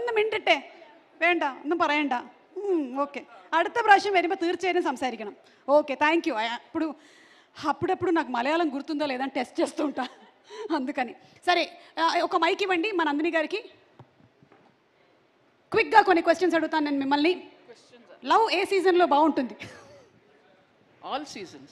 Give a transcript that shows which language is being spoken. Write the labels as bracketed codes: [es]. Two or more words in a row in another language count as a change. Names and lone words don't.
[ml] മിണ്ടട്ടെ. വേണ്ട, ഒന്നും പറയണ്ട. ഓക്കെ, അടുത്ത പ്രാവശ്യം വരുമ്പോൾ തീർച്ചയായും സംസാരിക്കണം. [en] Okay, thank you. [te] అప్పుడప్పుడు నాకు మలయాళం గుర్తుందో లేదని టెస్ట్ చేస్తూ ఉంటా, అందుకని. సరే, ఒక మైక్ ఇవ్వండి మన నందిని గారికి. క్విక్గా కొన్ని క్వశ్చన్స్ అడుగుతాను నేను మిమ్మల్ని. లవ్ ఏ సీజన్లో బాగుంటుంది? [en] All seasons.